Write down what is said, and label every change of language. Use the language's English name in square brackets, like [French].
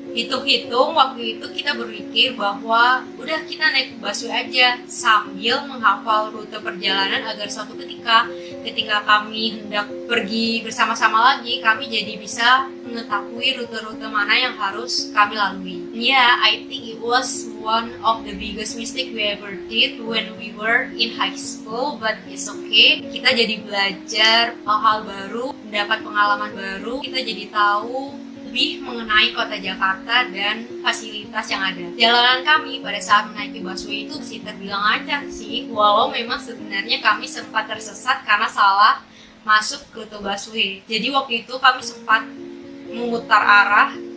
[Indonesian] Hitung-hitung waktu itu kita berpikir bahwa udah kita naik busway aja sambil menghafal rute perjalanan agar suatu ketika kami hendak pergi bersama-sama lagi, kami jadi bisa mengetahui rute-rute mana yang harus kami lalui. [English] I think it was one of the biggest mistake we ever did when we were in high school, but it's okay. [Indonesian] Kita jadi belajar hal-hal baru, mendapat pengalaman baru, kita jadi tahu lebih mengenai kota Jakarta dan fasilitas yang ada. Jalanan kami pada saat menaiki busway itu sih terbilang lancar sih, walau memang sebenarnya kami sempat tersesat karena salah masuk ke rute busway. Jadi waktu itu kami sempat memutar arah